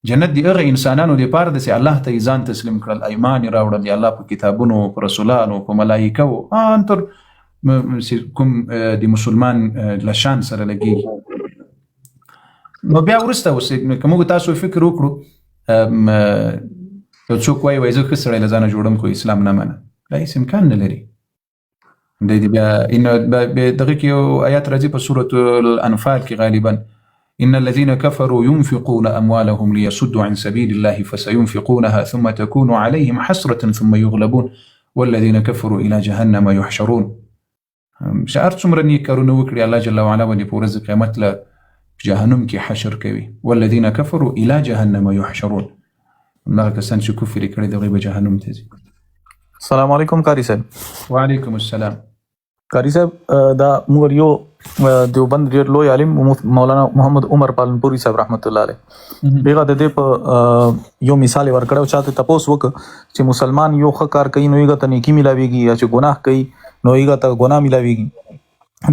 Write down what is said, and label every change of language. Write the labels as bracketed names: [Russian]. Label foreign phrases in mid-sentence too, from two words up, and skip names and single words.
[Pashto] جنت دی هغه انسانانو لپاره د الله ته ځان تسلیم کړل، ایمان یې راوړل دی الله په کتابونو، په رسولانو، په ملایکو، ان تر کوم د مسلمان لشان سره لګي. نو بیا وروسته اوس که موږ تاسو فکر وکړو یو څوک وایي زه ښه سړی له ځانه جوړم خو اسلام نه منم، دا هېڅ امکان نه لري. دی بیا دغه کې یو آیات راځي په سورة الانفال کې غالبا [Arabic] إن الذين كفروا ينفقون أموالهم ليصدوا عن سبيل الله فسينفقونها ثم تكون عليهم حسرة ثم يغلبون والذين كفروا إلى جهنم يحشرون. [Pashto] شعر څومره نیک کارونه وکړي الله جل وعلا باندې په ورځ قیامت له جهنم کې حشر کوي. [Arabic] والذين كفروا إلى جهنم يحشرون، [Pashto] هغه کسان چې کفر یې کړی دغه به جهنم ته ځي. [Arabic] السلام علیکم [Pashto] قاری صاحب. [Arabic] وعلیکم السلام. [Pashto] قاری صاحب دا موږ یو دیوبند ډیر لوی عالم مولانا محمد عمر پالنپوري صاحب [Arabic] رحمت الله علیه [Pashto] دغه د دې په یو مثال ورکړو چاته تاسو وک چې مسلمان یو ښه کار کوي نو یې ته نیکی ملاويږي، یا چې ګناه کوي نو یې ته ګناه ملاويږي.